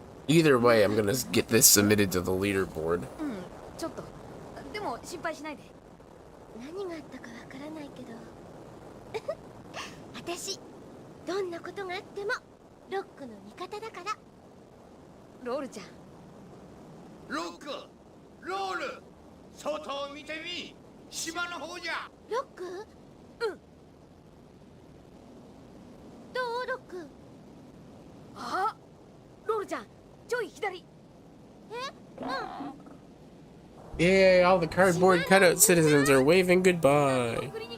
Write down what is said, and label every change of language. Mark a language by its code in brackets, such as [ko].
[en] Either way, I'm gonna get this submitted to the leaderboard. [ja] ちょっとでも心配しないで。何があったかわからないけど私どんなことがあってもロックの味方だから。ロールちゃん。ロック、ロール、外を見てみ。島の方じゃ。ロック？うん。どうロック？あ、ロールちゃん、ちょい左。え？うん。 [en] Yay, all the cardboard cutout citizens are waving goodbye.